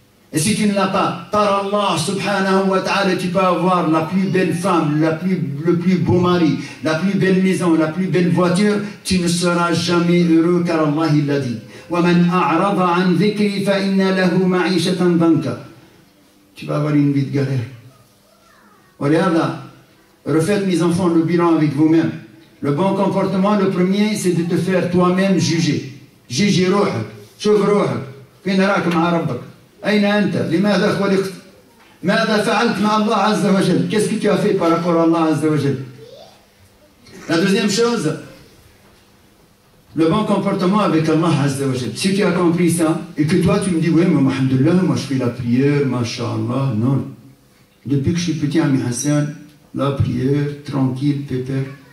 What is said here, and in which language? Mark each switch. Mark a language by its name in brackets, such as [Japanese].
[French] Et si tu ne l'as pas, par Allah subhanahu wa ta'ala, tu peux avoir la plus belle femme, le plus beau mari, la plus belle maison, la plus belle voiture, tu ne seras jamais heureux, car Allah il l'a dit. [Arabic] وَمَنْ أَعْرَضَ عَنْ ذِكْرِ فَإِنَّ لَهُ مَعِيشَةً ضَنْكًا. [French] Tu vas avoir une vie de galère. Voilà, refaites, mes enfants, le bilan avec vous-même. Le bon comportement, le premier, c'est de te faire toi-même juger. Juger [Arabic] روحك, شوف روحك, فين راك مع ربك؟ أين أنت؟ لماذا خلقت؟ ماذا فعلت مع الله عز وجل؟ [French] Qu'est-ce que tu as fait par rapport à Allah [Arabic] عز وجل? [French] La deuxième chose, le bon comportement avec Allah Azza wa Jal. Si tu as compris ça, et que toi tu me dis, oui, mais alhamdulillah, moi je fais la prière, masha'Allah, non. Depuis que je suis petit, Ami Hassan, la prière, tranquille, pépère.